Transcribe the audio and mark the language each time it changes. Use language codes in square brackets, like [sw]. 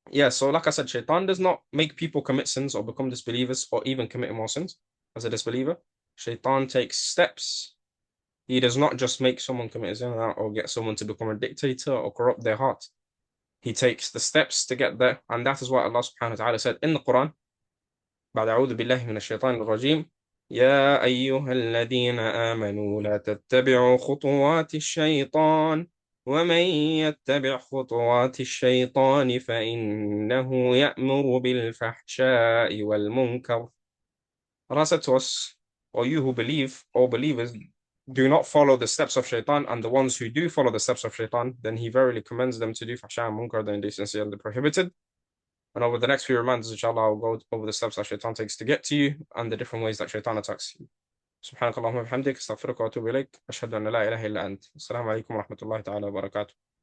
[en] So like I said, shaitan does not make people commit sins or become disbelievers or even commit more sins as a disbeliever. Shaitan takes steps. He does not just make someone commit a sin or get someone to become a dictator or corrupt their heart. He takes the steps to get there, and that is what Allah subhanahu wa ta'ala said in the Quran. [ar] بعد أعوذ بالله من الشيطان الرجيم يا أيها الذين آمنوا لا تتبعوا خطوات الشيطان ومن يتبع خطوات الشيطان فإنه يأمر بالفحشاء والمنكر. [en] Allah said to us, O you who believe, O believers, do not follow the steps of shaitan, and the ones who do follow the steps of shaitan, then he verily commends them to do fahsha and munkar, the indecency and the prohibited. And over the next few reminders, inshallah, I'll go over the steps that shaitan takes to get to you and the different ways that shaitan attacks you. [ar] سبحانك اللهم وبحمدك استغفرك واتوب اليك اشهد ان لا اله الا انت السلام عليكم ورحمه الله تعالى وبركاته